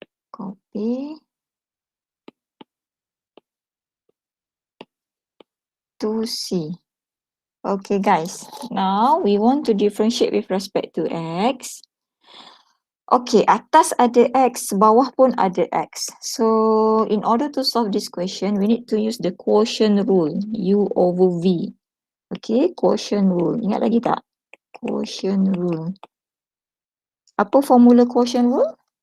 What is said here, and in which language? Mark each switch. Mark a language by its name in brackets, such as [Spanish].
[English] Copy. 2c. Okay guys, now we want to differentiate with respect to x. [Malay] Okay, atas ada x, bawah pun ada x. [English] So in order to solve this question, we need to use the quotient rule, u over v. Okay, quotient rule. [Malay] Ingat lagi tak? [English] Quotient rule. [Malay] Apa formula quotient rule?